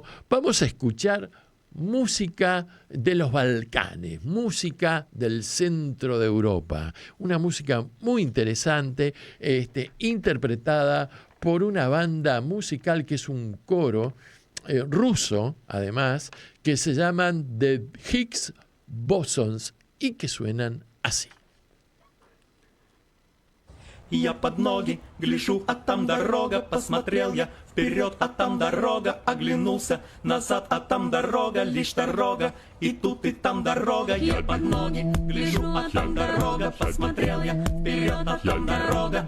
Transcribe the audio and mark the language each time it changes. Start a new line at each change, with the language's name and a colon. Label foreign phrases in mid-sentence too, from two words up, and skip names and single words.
Spanish: Vamos a escuchar música de los Balcanes, música del centro de Europa, una música muy interesante, interpretada por una banda musical que es un coro ruso, además, que se llaman The Higgs Bosons y que suenan así.
Russian: Я под ноги гляжу, а там дорога. Посмотрел я вперед, а там дорога. Оглянулся назад, а там дорога, лишь дорога. И тут и там дорога. Я под ноги гляжу, а там дорога. Посмотрел я вперед, а там дорога.